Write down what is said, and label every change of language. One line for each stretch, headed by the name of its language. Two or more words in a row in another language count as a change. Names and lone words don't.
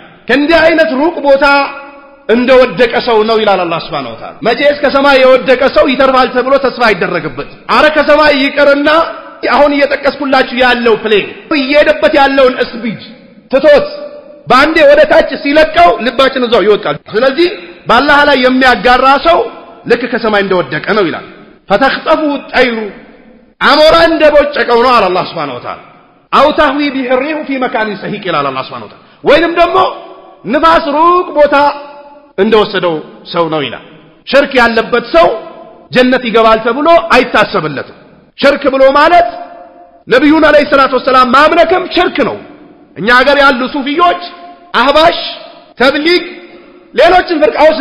Amharic: ከእንዲህ አይነት ሩቅ ቦታ እንደወደቀ ሰው ነው ይላል አላህ
Arabic: سبحانه وتعالى
Amharic: መቼስ ከሰማይ የወደቀ ሰው ይተርፋል ተብሎ ተስፋ አይደረግበት አረ ከሰማይ ይቀርና አሁን እየተቀስኩላችሁ ያለው ፕሌን እየሄደበት ያለውን ስፒድ ትቶት ባንዴ ወደ ታች ሲለቀው ልባችን እዛው ይወጣል ስለዚህ በአላህ ላይ የሚያጋራ ሰው ልክ ከሰማይ እንደወደቀ ነው ይላል
Arabic: فتخطفه الطير
Amharic: አሞራ እንደቦጨቀው ነው አላህ
Arabic: سبحانه وتعالى
Amharic: አው
Arabic: تهوي به الريح في مكان سحيق
Amharic: ይላል አላህ
Arabic: سبحانه وتعالى
Amharic: ወይንም ደግሞ ንፋስ ሩቅ ቦታ እንደወሰደው ሰው ነው ይላል ሽርክ ያለበት ሰው ጀነት ይገባል ተብሎ አይታሰብለትም ሽርክ ብሎ ማለት ነብዩን
Arabic: عليه الصلاة والسلام
Amharic: ማምለክም ሽርክ ነው እኛ ሀገር ያሉ ሱፊዮች አህባሽ ተብሊግ ሌሎችን ፍርቃዎች